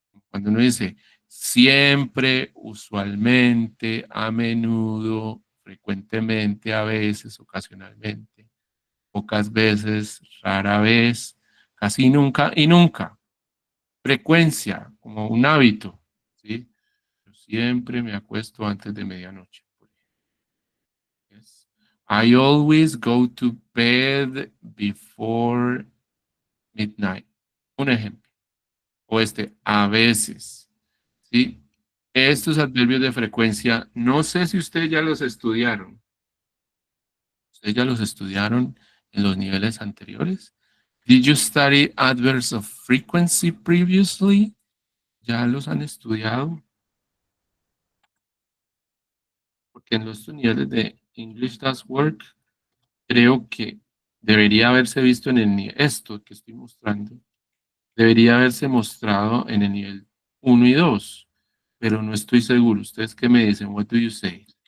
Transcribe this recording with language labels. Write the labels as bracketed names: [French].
[Spanish] Cuando uno dice siempre, usualmente, a menudo, frecuentemente, a veces, ocasionalmente, pocas veces, rara vez, casi nunca y nunca. Frecuencia, como un hábito, ¿sí? Yo siempre me acuesto antes de medianoche. [English] Yes. I always go to bed before midnight. [Spanish] Un ejemplo. O a veces, ¿sí? Estos adverbios de frecuencia, no sé si ustedes ya los estudiaron. ¿Ustedes ya los estudiaron en los niveles anteriores? [English] Did you study adverbs of frequency previously? [Spanish] ¿Ya los han estudiado? Porque en los niveles de English Does Work, creo que debería haberse visto en el nivel, esto que estoy mostrando, debería haberse mostrado en el nivel 1 y 2, pero no estoy seguro. ¿Ustedes qué me dicen? [English] What do you say?